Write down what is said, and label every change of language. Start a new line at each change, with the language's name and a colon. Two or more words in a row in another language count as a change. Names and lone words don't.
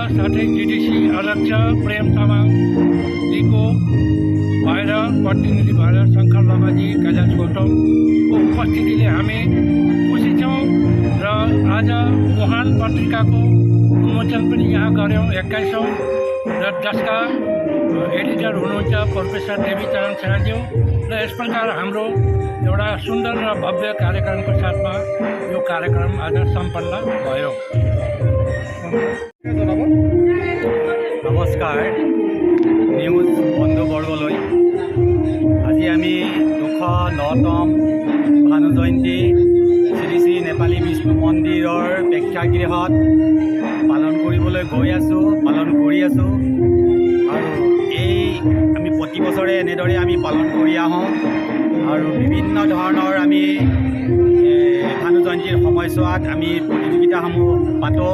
Nepali: साथै जिडिसी अध्यक्ष प्रेम तामाङजीको भएर प्रतिनिधि भएर शङ्कर लामाजी, कैलाश गौतमको उपस्थितिले हामी खुसी छौँ र आज मुहान पत्रिकाको उन्मोचन पनि यहाँ गऱ्यौँ 21औं र जसका एडिटर हुनुहुन्छ प्रोफेसर देवीचरण सेनाज्यू र यस प्रकार हाम्रो एउटा सुन्दर र भव्य कार्यक्रमको साथमा यो कार्यक्रम आज सम्पन्न भयो।
Assamese: नमस्कार নিউজ বন্ধুবৰ্গলৈ। আজি আমি 209তম ভানু জয়ন্তী শ্ৰী শ্ৰী নেপালী বিষ্ণু মন্দিৰৰ প্ৰেক্ষাগৃহত পালন কৰিবলৈ গৈ আছোঁ, পালন কৰি আছোঁ আৰু এই আমি প্ৰতি বছৰে এনেদৰে আমি পালন কৰি আহোঁ আৰু বিভিন্ন ধৰণৰ আমি ভানু জয়ন্তীৰ সময়ছোৱাত আমি প্ৰতিযোগিতাসমূহ পাতোঁ।